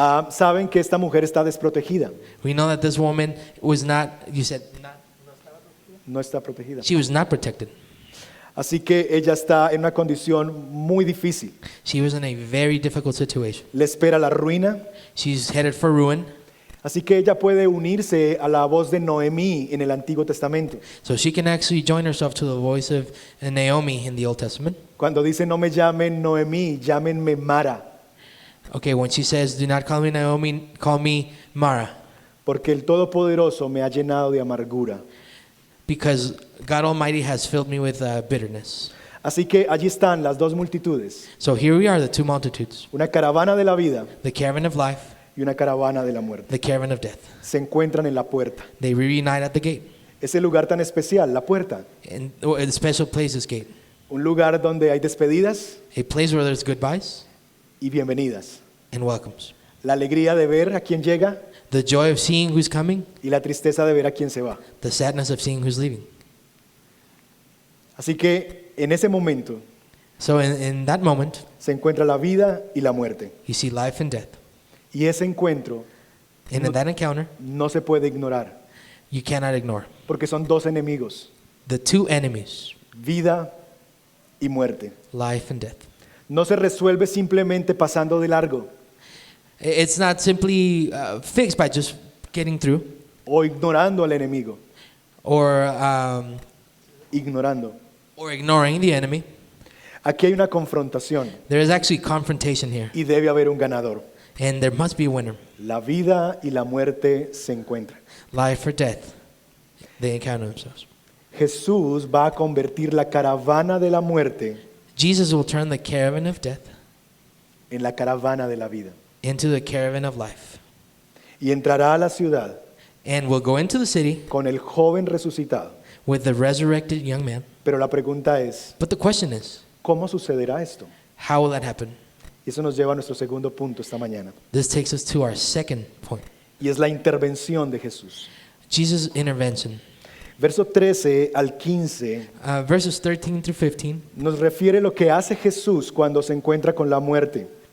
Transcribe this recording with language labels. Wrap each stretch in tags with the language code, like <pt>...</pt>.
<es>saben que esta mujer está desprotegida,</es> <en>we know that this woman was not, you said,</en> <es>no está protegida.</es> <en>she was not protected.</en> <es>Así que ella está en una condición muy difícil.</es> <en>She was in a very difficult situation.</en> <es>Le espera la ruina.</es> <en>She's headed for ruin.</en> <es>Así que ella puede unirse a la voz de Noemí en el Antiguo Testamento.</es> <en>So she can actually join herself to the voice of Naomi in the Old Testament.</en> <es>Cuando dice no me llamen Noemí, llámenme Mara,</es> <en>Okay, when she says, do not call me Naomi, call me Mara.</en> <es>porque el Todopoderoso me ha llenado de amargura.</es> <en>Because God Almighty has filled me with bitterness.</en> <es>Así que allí están las dos multitudes,</es> <en>So here we are, the two multitudes,</en> <es>una caravana de la vida</es> <en>the caravan of life,</en> <es>y una caravana de la muerte.</es> <en>the caravan of death.</en> <es>Se encuentran en la puerta.</es> <en>They reunite at the gate.</en> <es>Ese lugar tan especial, la puerta.</es> <en>And the special place is gate.</en> <es>Un lugar donde hay despedidas</es> <en>A place where there's goodbyes</en> <es>y bienvenidas.</es> <en>and welcomes.</en> <es>La alegría de ver a quien llega</es> <en>The joy of seeing who's coming,</en> <es>y la tristeza de ver a quien se va.</es> <en>the sadness of seeing who's leaving.</en> <es>Así que en ese momento</es> <en>So in that moment,</en> <es>se encuentra la vida y la muerte.</es> <en>you see life and death.</en> <es>Y ese encuentro</es> <en>And in that encounter,</en> <es>no se puede ignorar,</es> <en>you cannot ignore</en> <es>porque son dos enemigos,</es> <en>the two enemies,</en> <es>vida y muerte.</es> <en>life and death.</en> <es>No se resuelve simplemente pasando de largo</es> <en>It's not simply fixed by just getting through</en> <es>o ignorando al enemigo,</es> <en>or</en> <es>ignorando.</es> <en>ignoring the enemy.</en> <es>Aquí hay una confrontación</es> <en>There is actually confrontation here,</en> <es>y debe haber un ganador.</es> <en>and there must be a winner.</en> <es>La vida y la muerte se encuentran.</es> <en>Life or death, they encounter themselves.</en> <es>Jesús va a convertir la caravana de la muerte</es> <en>Jesus will turn the caravan of death</en> <es>en la caravana de la vida</es> <en>into the caravan of life,</en> <es>y entrará a la ciudad</es> <en>and will go into the city</en> <es>con el joven resucitado.</es> <en>with the resurrected young man.</en> <es>Pero la pregunta es,</es> <en>But the question is,</en> <es>¿cómo sucederá esto?</es> <en>how will that happen?</en> <es>Y eso nos lleva a nuestro segundo punto esta mañana,</es> <en>This takes us to our second point,</en> <es>y es la intervención de Jesús.</es> <en>Jesus' intervention.</en> <es>Verso 13 al 15</es> <en>Verses 13 through 15</en> <es>nos refiere lo que hace Jesús cuando se encuentra con la muerte.</es>